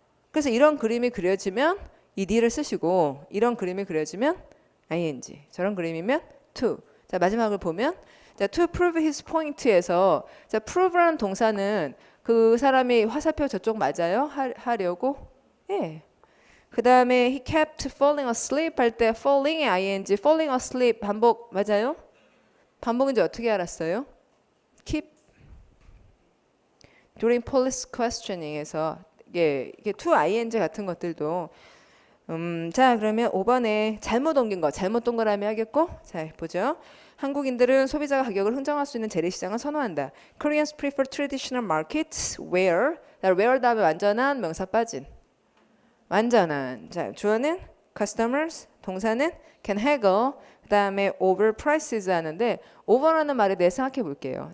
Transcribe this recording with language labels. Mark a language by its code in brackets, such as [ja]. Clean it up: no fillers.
[ko] 그래서 이런 그림이 그려지면 ed를 쓰시고 이런 그림이 그려지면 ing. 저런 그림이면 to. 자, 마지막을 보면 자, [en] to prove his point [ko] 에서 자, prove라는 동사는 그 사람이 화살표 저쪽 맞아요? 하려고? 예. 그 다음에 [en] he kept falling asleep [ko] 할 때 falling의 ing, falling asleep 반복 맞아요? 반복인지 어떻게 알았어요? keep [en] during police questioning [ko] 에서 이게 to ing 같은 것들도 자 그러면 5번에 잘못 옮긴 거 잘못 동그라미 하겠고 자 보죠. 한국인들은 소비자가 가격을 흥정할 수 있는 재래시장을 선호한다. [en] Koreans prefer traditional markets where [ko] where 다음에 완전한 명사 빠진 완전한 자 주어는 customers 동사는 can haggle 그 다음에 over prices 하는데 over라는 말에 대해 생각해 볼게요.